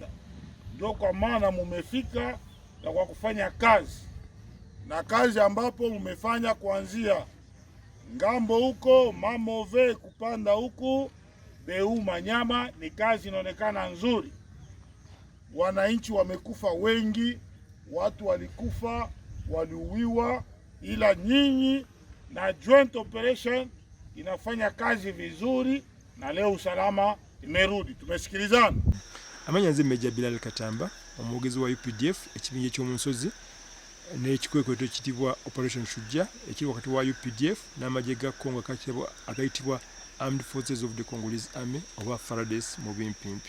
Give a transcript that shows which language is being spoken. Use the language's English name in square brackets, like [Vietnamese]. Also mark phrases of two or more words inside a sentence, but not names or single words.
[Swahili] Ndio kwa maana mumefika na kwa kufanya kazi, na kazi ambapo mumefanya kuanzia ngambo huko Mamove kupanda huku Beu Manyama, ni kazi inaonekana nzuri. Wananchi wamekufa wengi, watu walikufa, waliuiwa, ila nyinyi na [English] joint operation [Swahili] inafanya kazi vizuri na leo usalama imerudi. Tumesikilizana. [Ganda] Amanyanze Meja Bilal Katamba, omwogezi wa UPDF ekibinja ky'omunsozi n'ekikwekweto ekitibwa Operation Shujja ekiri wakati wa UPDF n'amagye ga Congo agayitibwa Armed Forces of the Congolese Army oba FARDC mu bimpimpi.